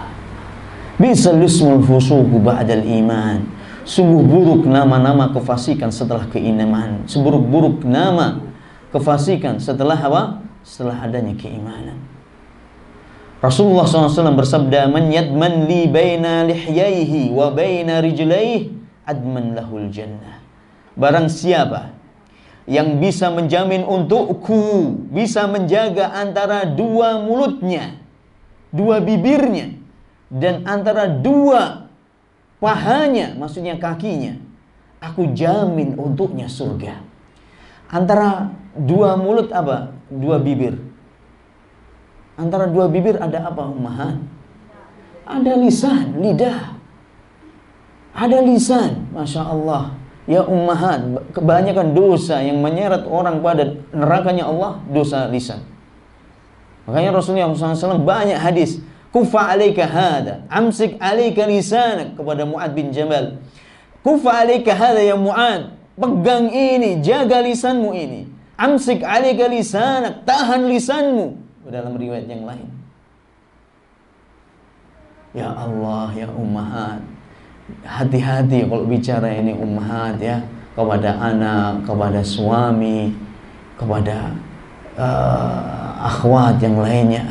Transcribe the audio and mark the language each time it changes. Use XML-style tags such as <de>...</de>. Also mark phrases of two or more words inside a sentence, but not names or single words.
<ar>بئس الاسم الفسوق بعد الإيمان.</ar> <id>Sungguh buruk nama-nama kefasikan setelah keimanan. Seburuk-buruk nama kefasikan setelah apa? Setelah adanya keimanan. Rasulullah SAW bersabda,</id> <ar>"من يضمن لي بين لحييه وبين رجليه أضمن له الجنة."</ar> <id>Barang siapa yang bisa menjamin untukku, bisa menjaga antara dua mulutnya, dua bibirnya, dan antara dua pahanya, maksudnya kakinya, aku jamin untuknya surga. Antara dua mulut apa? Dua bibir. Antara dua bibir ada apa, ummahat? Ada lisan, lidah. Ada lisan,</id> <ar>ما شاء الله. يا أمهات,</ar> <id>kebanyakan dosa yang menyeret orang pada nerakanya Allah, dosa lisan. Makanya Rasulullah SAW banyak hadis,</id> <ar>كف عليك هذا أمسك عليك لسانك,</ar> <id>kepada Mu'ad bin Jabal.</id> <ar>كف عليك هذا يا معاذ,</ar> <id>pegang ini, jaga lisanmu ini.</id> <ar>أمسك عليك لسانك,</ar> <id>tahan lisanmu. Dalam riwayat yang lain.</id> <ar>يا الله يا أمهات,</ar> <id>hati-hati kalau bicara ini ummahat ya, kepada anak, kepada suami, kepada akhwat yang lainnya.</id>